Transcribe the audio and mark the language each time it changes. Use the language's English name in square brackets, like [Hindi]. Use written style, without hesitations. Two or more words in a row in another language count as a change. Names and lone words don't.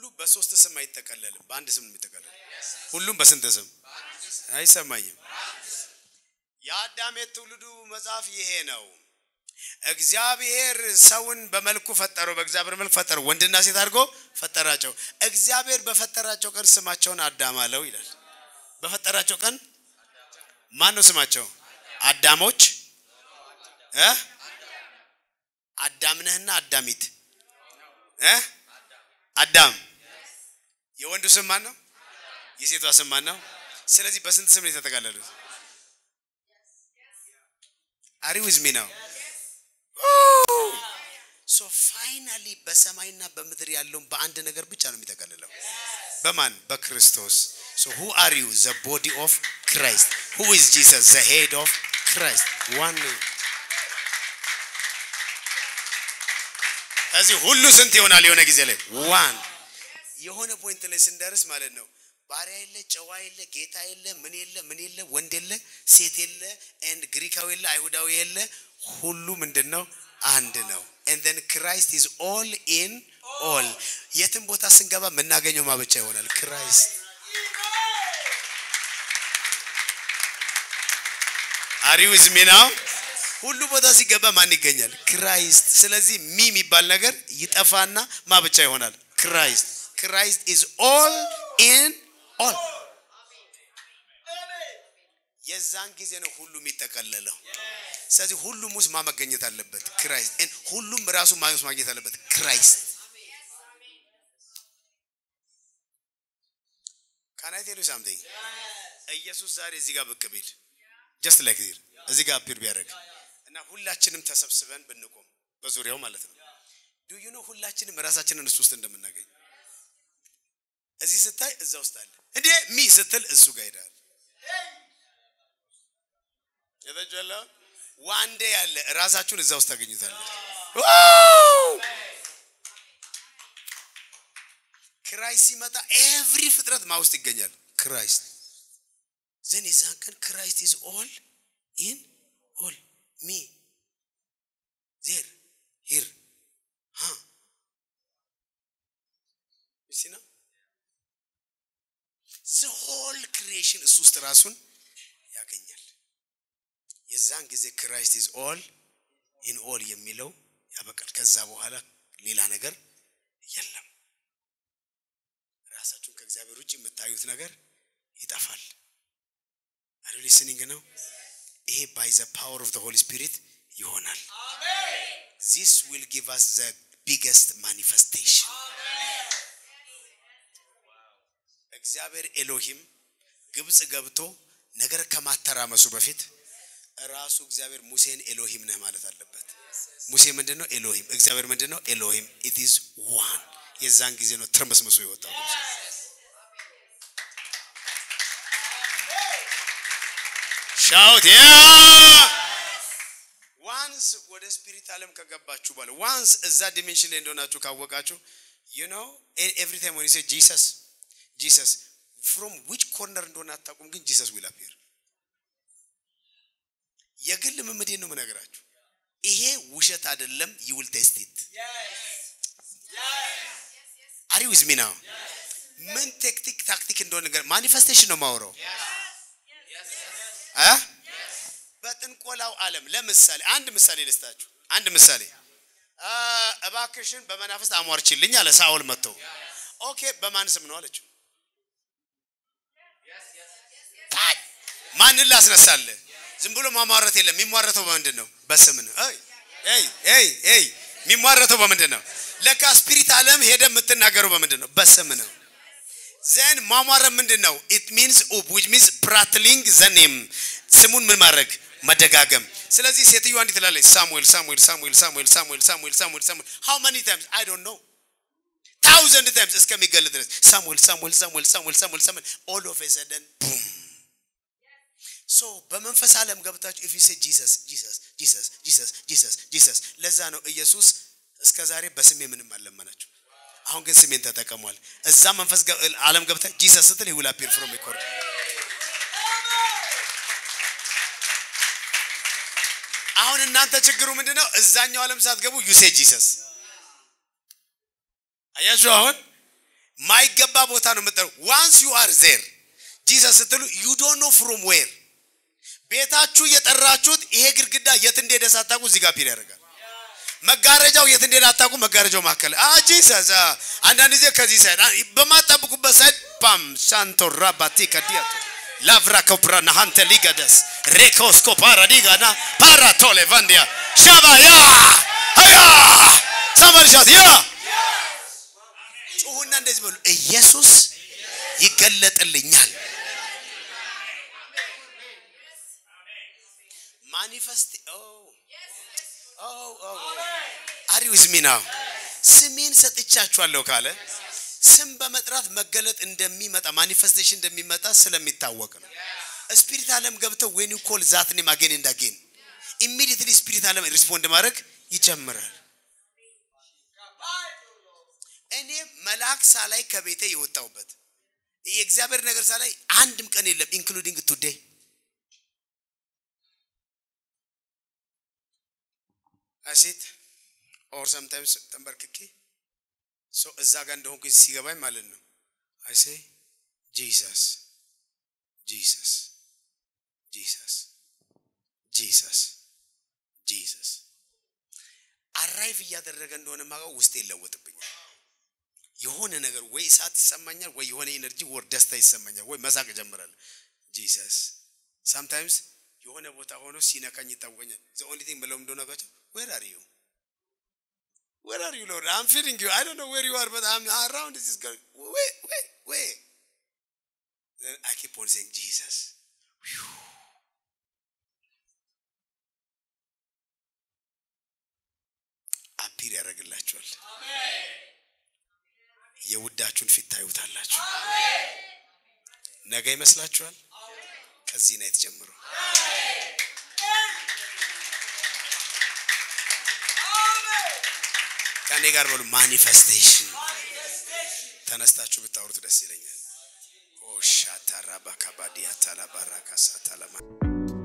[Amharic] በሶስት ስም አይተከለልም በአንድ ስም የሚተከለል ሁሉም በስንት ስም አይሰማኝም የአዳም ትውልዱ መጽሐፍ ይሄ ነው እግዚአብሔር ሰውን በመልኩ ፈጠረው በእግዚአብሔር መልክ ፈጠረው ወንድና ሴት አድርጎ ፈጠራቸው እግዚአብሔር በፈጠራቸው ቀን ስማቸውን አዳም አለው ይላል በፈጠራቸው ቀን ማን ነው ስማቸው አዳሞች አዳም ነህና አዳሚት አዳም የወንዱ ስም ማን ነው የሴቷ ስም ማን ነው ስለዚህ በስንት ስም የተጠቃለሉት [English] are you with me now so finally [Amharic] በሰማይና በምድር ያለው በአንድ ነገር ብቻ ነው የሚጠቀልለው በማን በክርስቶስ [English] so who are you the body of Christ who is Jesus the head of Christ one [Amharic] እዚህ ሁሉ ስንት ይሆናል የሆነ ጊዜ ላይ one የሆነ ፖይንት ላይ ስንደርስ ማለት ነው ባሪያ የለ ጨዋ የለ ጌታ የለ ምን የለ ወንድ የለ ሴት የለ and ግሪካዊ የለ አይሁዳዊ የለ ሁሉ ምንድነው አንድ ነው [English] and then Christ is all in all [Amharic] የትም ቦታ ስንገባ መናገኘው ማብቻ ይሆናል Christ [English] are you with me now [Amharic] ሁሉ ቦታ ሲገባ ማን ይገኛል Christ ስለዚህ የሚባል ነገር ይጠፋና ማብቻ ይሆናል [English] Christ is all in all [Amharic] የዛን ጊዜ ነው ሁሉ የሚተከለለው ስለዚህ ሁሉም ውስጥ ማመገኘት አለበት Christ and ሁሉም ራሱ ማግኘት አለበት Christ [English] Can I tell you something [Amharic] ኢየሱስ ዛሬ እዚህ ጋር ብቅ ቢል [English] just like this [Amharic] እዚህ ጋር አፒር ቢያደርግ እና ሁላችንም ተሰብስበን ብንቆም በዙሪያው ማለት ነው [English] do you know [Amharic] ሁላችንም ራሳችንን እሱ ውስጥ እንደምናገኝ እዚህ ስታይ እዛ ውስጥ አለ እንዴ ሚ ስትል እሱ ጋር ይላል [English] የበጀላ one day [Amharic] አለ ራሳችሁን እዛ ውስጥ ታገኙታላችሁ [English] Christ ሲመጣ every [Amharic] ፍጥረት ማውስጥ ይገኛል [English] Christ then is that Christ is all in all me there here you see now the whole creation is [Amharic] ውስጥ ራሱን ያገኛል የዛን ጊዜ [English] Christ is all in all [Amharic] የሚለው ያበቃል ከዛ በኋላ ሌላ ነገር የለም ራሳችሁን ከእግዚአብሔር ውጪ የምታዩት ነገር ይጠፋል [English] are you listening now ይሄ by the power of the Holy Spirit ይሆናል amen this will give us the biggest manifestation [Amharic] እግዚአብሔር ኤሎሂም ግብጽ ገብቶ ነገር ከማተራመሱ በፊት ራሱ እግዚአብሔር ሙሴን ኤሎሂም ነህ ማለት አለበት ሙሴ ምንድነው ኤሎሂም እግዚአብሔር ምንድነው ኤሎሂም [English] it is one [Amharic] የዛን ጊዜ ነው ትርምስምሱ ይወጣው [English] shout yeah once [Amharic] ወደ ስፒሪት ዓለም ከገባችሁ በኋላ [English] once [Amharic] እዛ ዲሜንሽን ላይ እንደሆናችሁ ካወቃችሁ [English] you know every time when you say Jesus from which corner [Amharic] እንደሆነ አታውቁም ግን [English] Jesus will appear [Amharic] የግል መመዴን ነው መነግራችሁ ይሄ ውሸት አይደለም [English] you will test it are you with me now [Amharic] ምን ታክቲክ እንደሆነ ነገር ማኒፌስቴሽን ነው ማውራው በጥንቆላው ዓለም ለምሳሌ አንድ ምሳሌ ልስጣችሁ አንድ ምሳሌ እባክሽን በመናፍስት አሟርችልኝ አለ ሳኦል መጥቶ ኦኬ በማን ስም ነው አለችው ማን ላስነሳለ ዝም ብሎ ማማረት የለም የሚሟረተው በምንድነው በስም ነው አይ የሚሟረተው በምንድነው ለካ ስፒሪት ዓለም ሄደ የምትናገረው በምንድነው በስም ነው then ማማረት ምንድነው [English] it means which means prattling the name [Amharic] ስሙን ምን ማድረግ መደጋገም ስለዚህ ሴትዮዋ እንዴት ትላለች ሳሙኤል [English] how many times I don't know 1000 times [Amharic] እስከሚገለጥ ድረስ [English] ሳሙኤል all of a sudden boom so [Amharic] በመንፈስ ዓለም ገብታችሁ [English] if you say [Amharic] Jesus ለዛ ነው ኢየሱስ እስከዛሬ በስሜ ምንም አልለመናችሁ አሁን ግን ስሜን ተጠቀሟል እዛ መንፈስ ዓለም ገብታ Jesus ስትል [English] he will appear from a corner [Amharic] አሁን እናንተ ችግሩ ምንድነው እዛኛው ዓለም ሳትገቡ [English] you say Jesus [Amharic] አያችሁ አሁን ማይገባ ቦታ ነው መጣው [English] once you are there [Amharic] Jesus ስትሉ [English] you don't know from where [Amharic] ቤታችሁ የጠራችሁት ይሄ ግርግዳ የት እንደሄደ ሳታውቁ እዚህ ጋር ፒር ያደርጋል መጋረጃው የት እንደሄደ አታውቁ መጋረጃው ማከለ Jesus አንዳንድ ጊዜ ከዚህ ሳይድ በማጣብቁበት ሳይድ ፓም ሳንቶ ራባቲ ከዲያቶ lavra coprana hante ligadas recosco paradigana paratole vandia shabaya haya [English] somebody shout yeah [Amharic] ጩሁና እንደዚህ በሉ ኢየሱስ ይገለጥልኛል manifest [English] are you with me now [Amharic] ስሜን ሰጥቻችኋለሁ ካለ ስም በመጥራት መገለጥ እንደሚመጣ ማኒፌስቴሽን እንደሚመጣ ስለሚታወቅ ነው ስፒሪት ዓለም ገብተው [English] when you call that name again and again [Amharic] immediately ስፒሪት ዓለም ሪስፖንድ ማድረግ ይጀምራል እኔ መልአክ ሳላይ ከቤቴ የወጣውበት የእግዚአብሔር ነገር ሳላይ አንድም ቀን የለም [English] including today I sit or sometimes [Amharic] ተንበርክኬ so እዛ ጋር እንደሆንኩ ሲገባኝ ማለት ነው [English] I say Jesus [Amharic] arrive ያደረገ እንደሆነ ማጋው ውስጥ ይለወጥብኛል የሆነ ነገር ወይ ሳት ይሰማኛል ወይ የሆነ ኤነርጂ ወር ደስታ ይሰማኛል ወይ መሳቅ ጀምራለሁ Jesus sometimes የሆነ ቦታ ሆኖ ሲነካኝ ይታወኛል [English] the only thing below [Amharic] እንደሆነ ጋር [English] where are you Lord I'm feeling you I don't know where you are but I'm around this girl wait then I keep on saying Jesus [Amharic] appear ያደርግላችኋል አሜን የውዳችሁን ፊት ታዩታላችሁ አሜን ነገ ይመስላችኋል ከዚህ ነው የተጀመረው ከኔ ጋር በሉ ማኒፌስቴሽን ተነስታችሁ ብታወሩት ደስ ይለኛል ኦ ሻታራባ ካባዲያ ታላባራካ ሳታላማ